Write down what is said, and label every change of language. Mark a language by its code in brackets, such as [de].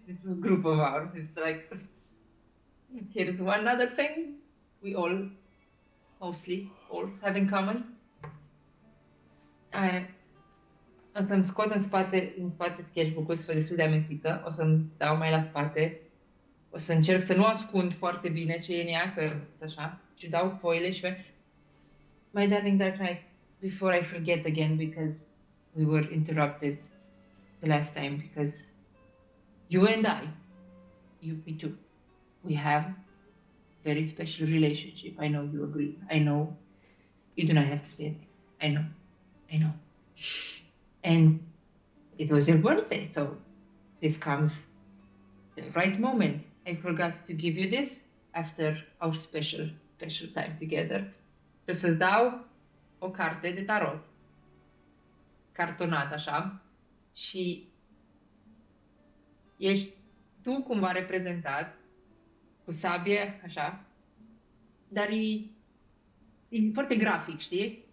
[en] This group of ours, it's like, here's one other thing we all, mostly, all have in common. [ro] O să-mi scot în spate sketchbook-ul să fie destul de amintită, o să-mi dau mai la spate, o să încerc să nu ascund foarte bine ce e în ea, că așa, și dau foile și [en] My darling Dark Knight, before I forget again, because we were interrupted the last time, because you and I, me too, we have very special relationship. I know you agree. I know you do not have to say it. I know. And it was your birthday, so this comes the right moment. I forgot to give you this after our special time together. [ro] Și să-ți dau o carte de tarot, cartonat așa, și ești tu cumva reprezentat cu sabie, așa, dar e foarte grafic, știi?